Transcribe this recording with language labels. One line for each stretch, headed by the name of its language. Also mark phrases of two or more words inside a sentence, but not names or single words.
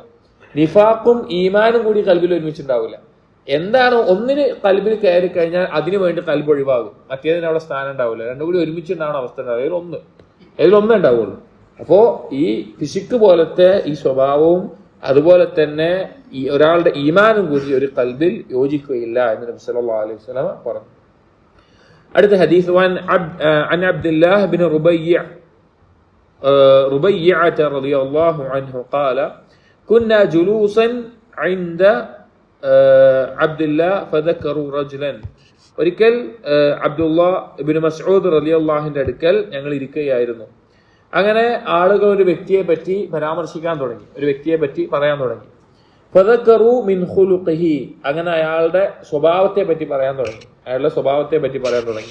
Malayalam: നിഫാഖും ഈമാനും കൂടി ഖൽബിൽ ഒരുമിച്ചുണ്ടാവില്ല. എന്താണ് ഒന്നിന് ഖൽബിൽ കയറി കഴിഞ്ഞാൽ അതിനു വേണ്ടി ഖൽബ് ഒഴിവാകും, മറ്റേതിന് അവിടെ സ്ഥാനം ഉണ്ടാവില്ല. രണ്ടും കൂടി ഒരുമിച്ചുണ്ടാവുന്ന അവസ്ഥ ഉണ്ടാവും. ഇതിലൊന്നേ ഉണ്ടാവുള്ളൂ. അപ്പോ ഈ പിശുക്ക് പോലത്തെ ഈ സ്വഭാവവും അതുപോലെ തന്നെ ഈ ഒരാളുടെ ഈമാനും കൂടി ഒരു ഖൽബിൽ യോജിക്കുകയില്ല എന്ന് നബി
Arabic: صلى الله عليه وسلم
Malayalam: പറഞ്ഞു. അടുത്ത ഹദീസ്
Arabic: عن عبد الله بن ربيعة رضي الله عنه قال كنا جلوسا عند عبد الله فذكروا رجلا.
Malayalam: ഒരിക്കൽ അബ്ദുല്ലാ ഇബ്നു മസ്ഊദ് റളിയല്ലാഹുവിന്റെ അടുക്കൽ ഞങ്ങൾ ഇരിക്കുകയായിരുന്നു. അങ്ങനെ ആളുകൾ ഒരു വ്യക്തിയെ പറ്റി പരാമർശിക്കാൻ തുടങ്ങി, ഒരു വ്യക്തിയെ പറ്റി പറയാൻ തുടങ്ങി.
Arabic: فذكروا من خلقه,
Malayalam: അങ്ങനെ അയാളുടെ സ്വഭാവത്തെ പറ്റി പറയാൻ തുടങ്ങി, അയാളുടെ സ്വഭാവത്തെ പറ്റി പറയാൻ തുടങ്ങി.